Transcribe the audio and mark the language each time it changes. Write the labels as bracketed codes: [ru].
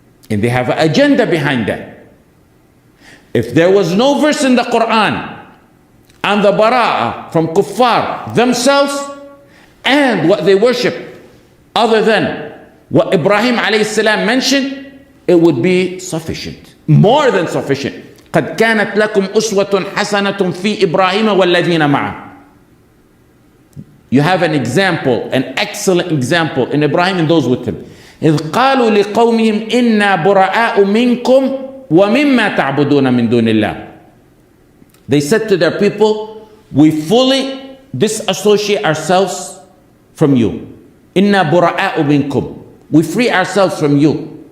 [en] And they have an agenda behind that. If there was no verse in the Quran on the Barāa from kuffar themselves and what they worship other than what Ibrahim alayhi salam mentioned, it would be sufficient, more than sufficient. [ar] قد كانت لكم أسوة حسنة في إبراهيم والذين معه. [en] You have an example, an excellent example in Ibrahim and those with him. [ar] إذ قالوا لقومهم إنا براء منكم ومما تعبدون من دون الله. [en] They said to their people, we fully disassociate ourselves from you. [ar] إنا براء منكم. [en] We free ourselves from you.